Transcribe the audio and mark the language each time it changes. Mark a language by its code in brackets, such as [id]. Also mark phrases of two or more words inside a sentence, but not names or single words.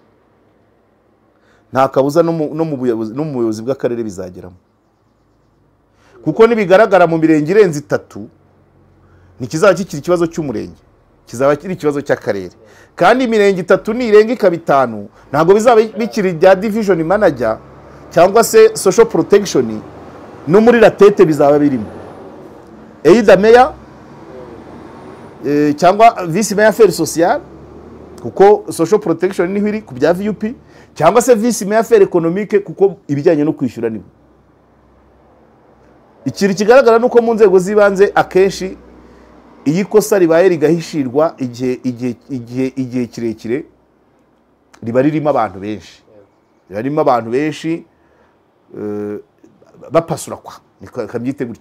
[rw] nta kabuza no mu buyobozi bw'akarere bizageramo, kuko nibigaragara mu mirenge irenze 3 ntikizaba kikiri ikibazo cy'umurenge, kizaba kiri ikibazo cy'akarere. Kandi imirenge 3 nirenga ikaba 5 ntabwo bizaba bikiri bya [en] division manager [rw] cyangwa se [en] social protection, [rw] no muri [fr] la tete [rw] bizaba birimo [en] either mayor [rw] cyangwa [en] vice mayor [fr] affaires sociales, [rw] kuko [en] social protection [rw] niho iri ku bya VUP, cyangwa se [en] vice mayor [fr] affaires économique [rw] kuko ibijyanye no kwishyura nibo. Ikiri kigaragara nuko mu nzego zibanze akenshi iyi kosa ribaye rigahishirwa igihe kirekire riba ririmo abantu benshi, ririmo abantu benshi bapasura kwa nikabyite gutyo.